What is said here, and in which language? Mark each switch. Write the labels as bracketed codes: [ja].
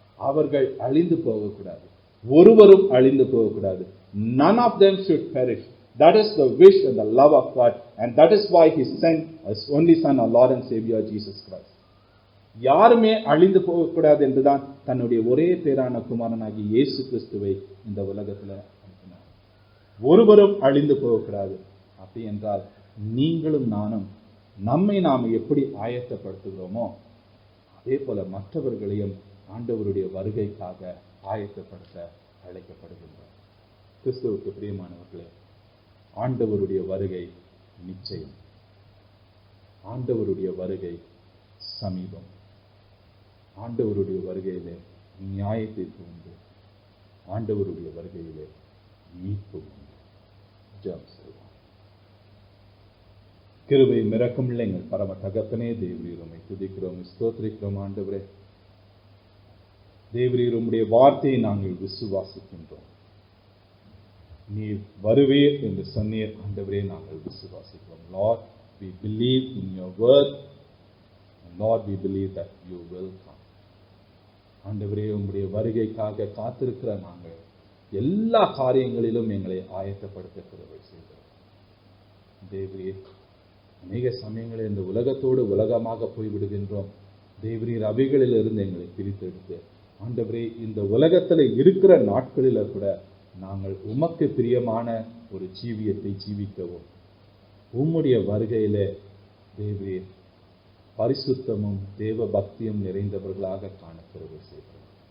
[ta] அவர்கள் அழிந்து போகக்கூடாது, ஒருவரும் அழிந்து போகக்கூடாது. [en] None of them should perish. That is the wish and the love of God, and that is why he sent his only son, our Lord and Savior Jesus Christ. [ta] யாருமே அழிந்து போகக்கூடாது என்றுதான் தன்னுடைய ஒரே பேரான குமாரனாகி இயேசு கிறிஸ்துவை இந்த உலகத்துல அனுப்பினார். ஒருவரும் அழிந்து போகக்கூடாது. அப்படி என்றால் நீங்களும் நானும் நம்மை நாம் எப்படி ஆயத்தப்படுத்துகிறோமோ அதே போல மற்றவர்களையும் ஆண்டவருடைய வருகைக்காக ஆயத்தப்படுத்த அழைக்கப்படுகின்றோம். கிறிஸ்துவுக்கு பிரியமானவர்களே, ஆண்டவருடைய வருகை நிச்சயம். ஆண்டவருடைய வருகை சமீபம். ஆண்டவருடைய வருகையிலே நியாய தீர்ப்பு உண்டு. ஆண்டவருடைய வருகையிலே மீட்பு உண்டு. ஜெபம் செய்வோம். கிருபை மிரக்கும் எங்கள் பரம தகப்பனே, தேவரீர் உம்மை துதிக்கிறோம், ஸ்தோத்திரிக்கிறோம். ஆண்டவரே, தேவரீர் உம்முடைய வார்த்தையை நாங்கள் விசுவாசிக்கின்றோம். நீர் வருவீர் என்று சொன்னீர். ஆண்டவரே, நாங்கள் விசுவாசிக்கிறோம். [en] Lord, we believe in your word. And Lord, we believe that you will come. [ta] ஆண்டவரே, உம்முடைய வருகைக்காக காத்திருக்கிற நாங்கள் எல்லா காரியங்களிலும் எங்களை ஆயத்தப்படுத்த கிருபை செய்கிறோம். தேவரீர், அநேக சமயங்களில் இந்த உலகத்தோடு உலகமாக போய்விடுகின்றோம். தேவரீர், அவைகளிலிருந்து எங்களை பிரித்தெடுத்து ஆண்டவரே, இந்த உலகத்தில் இருக்கிற நாட்களில் கூட நாங்கள் உமக்கு பிரியமான ஒரு ஜீவியத்தை ஜீவிக்கவும் உம்முடைய வருகையிலே தேவரீர் பரிசுத்தமும் தேவ பக்தியும் நிறைந்தவர்களாக காண கிருபை செய்கிறோம்.